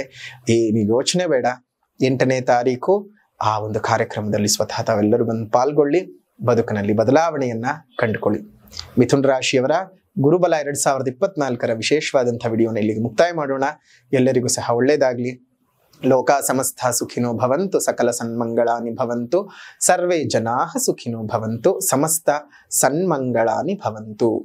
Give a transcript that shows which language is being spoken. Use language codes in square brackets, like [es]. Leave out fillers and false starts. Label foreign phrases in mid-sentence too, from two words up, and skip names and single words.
[kn] ಏನು ಯೋಚನೆ ಬೇಡ. 8ನೇ ತಾರೀಕು ಆ ಒಂದು ಕಾರ್ಯಕ್ರಮದಲ್ಲಿ ಸ್ವತಃ ತಾವೆಲ್ಲರೂ ಬಂದು ಪಾಲ್ಗೊಳ್ಳಿ, ಬದುಕಿನಲ್ಲಿ ಬದಲಾವಣೆಯನ್ನ ಕಂಡುಕೊಳ್ಳಿ. ಮಿಥುನ ರಾಶಿಯವರ ಗುರುಬಲ 2024 ವಿಶೇಷವಾದಂತಹ ವಿಡಿಯೋನ ಇಲ್ಲಿಗೆ ಮುಕ್ತಾಯ ಮಾಡೋಣ. ಎಲ್ಲರಿಗೂ ಸಹ ಒಳ್ಳೆಯದಾಗ್ಲಿ. [sa] ಲೋಕ ಸಮಸ್ತ ಸುಖಿನೋ ಭವಂತು, ಸಕಲ ಸನ್ಮಂಗಳಾನಿ ಭವಂತು, ಸರ್ವೇ ಜನಾಃ ಸುಖಿನೋ ಭವಂತು, ಸಮಸ್ತ ಸನ್ಮಂಗಳಾನಿ ಭವಂತು.